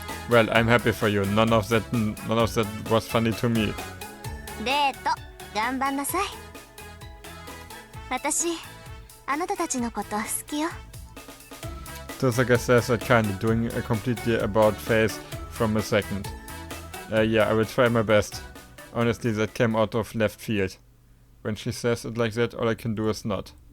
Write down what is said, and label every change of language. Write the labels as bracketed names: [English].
[English] Well, I'm happy for you. None of that was funny to me. [Japanese] デート頑張んなさい。私あなたたちのこと好きよ。 [English] Tosaka says that kindly, doing a completely about face from a second. Yeah, I will try my best. Honestly, that came out of left field. When she says it like that, all I can do is nod.